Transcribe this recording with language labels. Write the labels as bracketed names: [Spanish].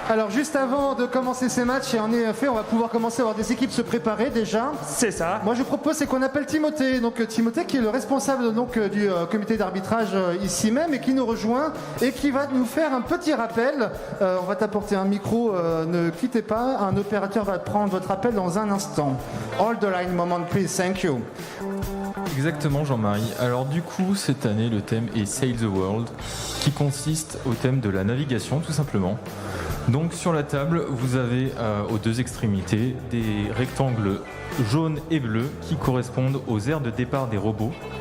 [French] Alors juste avant de commencer ces matchs, et en effet on va pouvoir commencer à voir des équipes se préparer déjà. C'est ça. Moi je propose c'est qu'on appelle Timothée, donc Timothée qui est le responsable donc du comité d'arbitrage ici même et qui nous rejoint et qui va nous faire un petit rappel. On va t'apporter un micro, ne quittez pas, un opérateur va prendre votre appel dans un instant. [English] Hold the line moment please, thank you. [French] Exactement Jean-Marie. Alors du coup cette année le thème est Sail the World qui consiste au thème de la navigation tout simplement. Donc sur la table vous avez aux deux extrémités des rectangles jaunes et bleus qui correspondent aux aires de départ des robots.